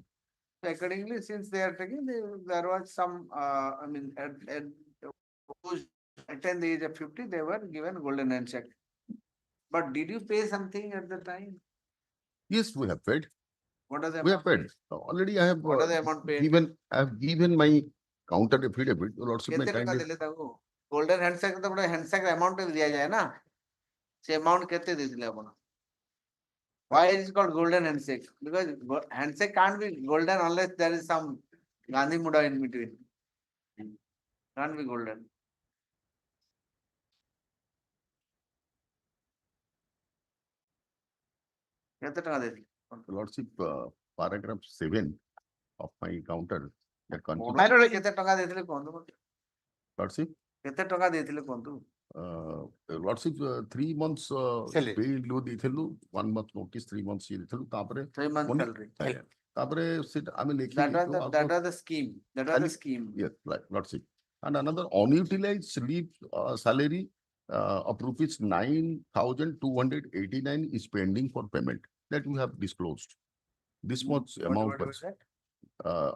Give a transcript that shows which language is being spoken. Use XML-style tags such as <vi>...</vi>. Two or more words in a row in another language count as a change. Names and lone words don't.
<en>So accordingly, since they are taking, there was some, I mean, at who attained the age of 50, they were given golden handshake. But did you pay something at the time? Yes, we have paid. What are the We have amount? paid. Already I have What are the amount paid? I have given my counter affidavit. Lordship may</en> <or>କେତେ ଟଙ୍କା</or> <en>kindly.</en> <or>ଦେଲେ ତାକୁ?</or> <en>Golden handshake</en> <or>ତ ଗୋଟେ</or> <en>handshake amount</en> <or>ଦିଆଯାଏ ନା? ସେ amount କେତେ ଦେଇଥିଲେ ଆପଣ?</or> <en>Why is it called golden handshake? Because handshake can't be golden unless there is some Gandhi Muda in between. Can't be golden.</en> <or>କେତେ ଟଙ୍କା ଦେଇଥିଲେ?</or> <en>Lordship, paragraph 7 of my counter that constitutes.</en> <or>ମାଇଲର କେତେ ଟଙ୍କା ଦେଇଥିଲେ କୁହନ୍ତୁ ମତେ?</or> <en>Lordship,</en> <or>କେତେ ଟଙ୍କା ଦେଇଥିଲେ କୁହନ୍ତୁ?</or> <en>Lordship, 3 months Salary. pay load</en> <or>ଦେଇଥିଲୁ,</or> <en>1 month notice, 3 months</en> <or>ଇଏ ଦେଇଥିଲୁ, ତାପରେ</or> <en>3 months only- salary.</en> <or>ଆଜ୍ଞା, ତାପରେ ସେଟା ଆମେ ଲେଖି</or> <en>That was the scheme. That was the scheme. Yes, right, Lordship. And another unutilized leave salary of rupees 9,289 is pending for payment that we have disclosed. This much amount What was was that?</en>